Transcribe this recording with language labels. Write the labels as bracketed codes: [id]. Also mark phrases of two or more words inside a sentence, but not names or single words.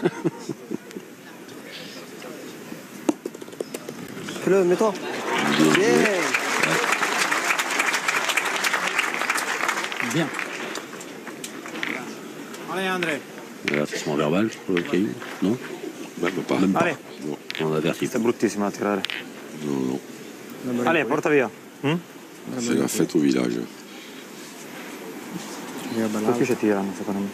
[fr] Fais-le, mets-toi. Yeah. Bien. Allez, André. Avertissement verbal pour le caillou? Non? Même pas. Même pas. Allez. Non, On avertit. [it] Questa è bruttissima da tirare. [fr] non, non. [it] Allez, porta via. [fr] C'est la fête au village. [it] Tutti ci tirano, secondo me.